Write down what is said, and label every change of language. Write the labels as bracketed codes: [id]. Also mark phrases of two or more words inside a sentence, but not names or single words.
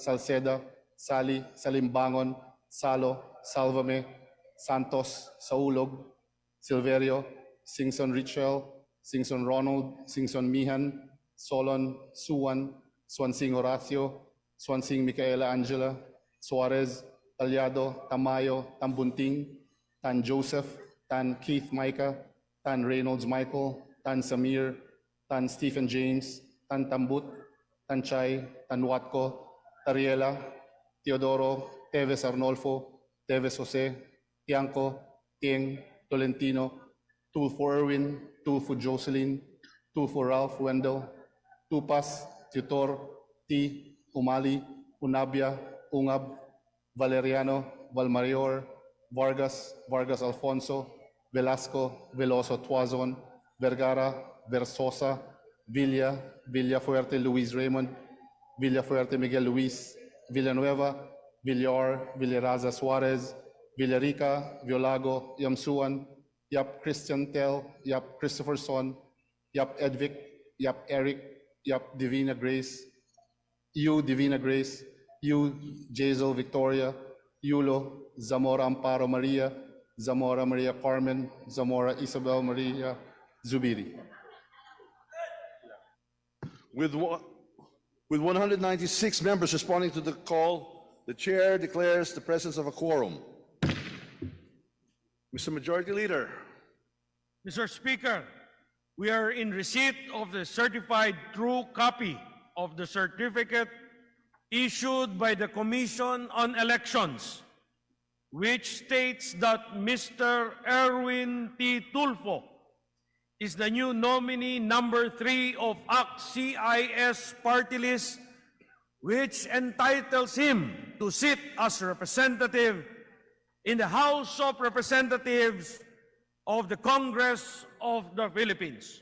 [en] Salceda, Sali, Salimbangon, Salo, Salvame, Santos, Saulog, Silverio, Singson Richel, Singson Ronald, Singson Mihan, Solon, Suwan, Swansing Horacio, Swansing Micaela Angela, Suarez, Talyado, Tamayo, Tambunting, Tan Joseph, Tan Keith Micah, Tan Reynolds Michael, Tan Samir, Tan Stephen James, Tan Tambut, Tan Chay, Tan Watko, Tariela, Teodoro, Teves Arnolfo, Teves Jose, Tiangco, Tieng, Tolentino, Tulfo Erwin, Tulfo Jocelyn, Tulfo Ralph Wendell, Tupas, Tutor, T, Umali, Unabia, Ungab, Valeriano, Valmarior, Vargas, Vargas Alfonso, Velasco, Veloso Tuazon, Vergara, Versosa, Villa, Villafuerte Luis Raymond, Villafuerte Miguel Luis, Villanueva, Villar, Villaraza Suarez, Villarica, Violago, Yamsuan, Yap Christian Tel, Yap Christopher Son, Yap Edvic, Yap Eric, Yap Divina Grace, Yu Divina Grace, Yu Jazel Victoria, Yulo, Zamora Amparo Maria, Zamora Maria Carmen, Zamora Isabel Maria Zubiri. With 196 members responding to the call, the chair declares the presence of a quorum. Mr. Majority Leader. Mr. Speaker, we are in receipt of the certified true copy of the certificate issued by the Commission on Elections, which states that Mr. Erwin T. Tulfo is the new nominee number 3 of ACT-CIS party list, which entitles him to sit as representative in the House of Representatives of the Congress of the Philippines.